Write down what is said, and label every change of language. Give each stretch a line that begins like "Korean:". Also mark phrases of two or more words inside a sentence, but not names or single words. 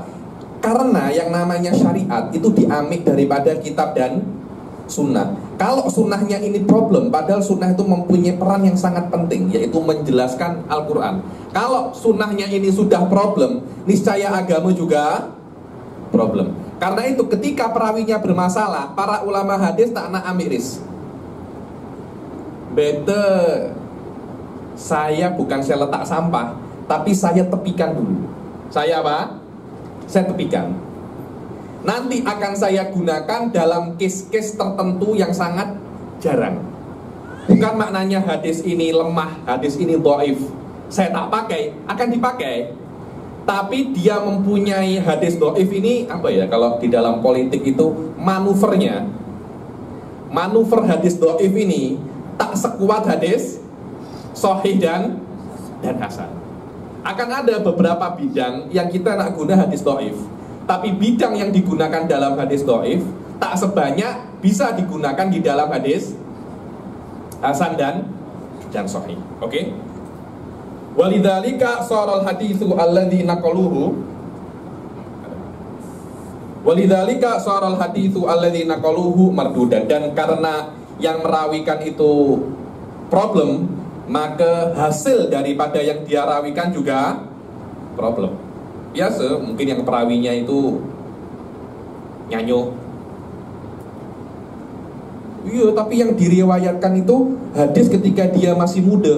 Malay: Karena yang namanya syariat itu diamik daripada kitab dan sunnah. Kalau sunnahnya ini problem, padahal sunnah itu mempunyai peran yang sangat penting, yaitu menjelaskan Al-Quran. Kalau sunnahnya ini sudah problem, niscaya agama juga problem. Karena itu ketika perawinya bermasalah, para ulama hadis tak nak amiris. Better saya letak sampah, tapi saya tepikan dulu. Saya apa? Saya tepikan. Nanti akan saya gunakan dalam case-case tertentu yang sangat jarang. Bukan maknanya hadis ini lemah, hadis ini dhaif, saya tak pakai, akan dipakai. tapi dia mempunyai hadis dhaif ini apa ya, kalau di dalam politik itu manuvernya. Manuver hadis dhaif ini tak sekuat hadis sahih dan hasan. Akan ada beberapa bidang yang kita nak guna hadis dhaif, tapi bidang yang digunakan dalam hadis dhaif tak sebanyak bisa digunakan di dalam hadis hasan dan sahih. Oke?
Arabic: ولذلك صار الحديث الذي نقلوه ولذلك صار الحديث الذي نقلوه مردودا,
Malay: dan karena yang merawikan itu problem, maka hasil daripada yang dia rawikan juga problem. Biasa mungkin yang perawinya itu nyanyo. Iya, tapi yang diriwayatkan itu hadis ketika dia masih muda.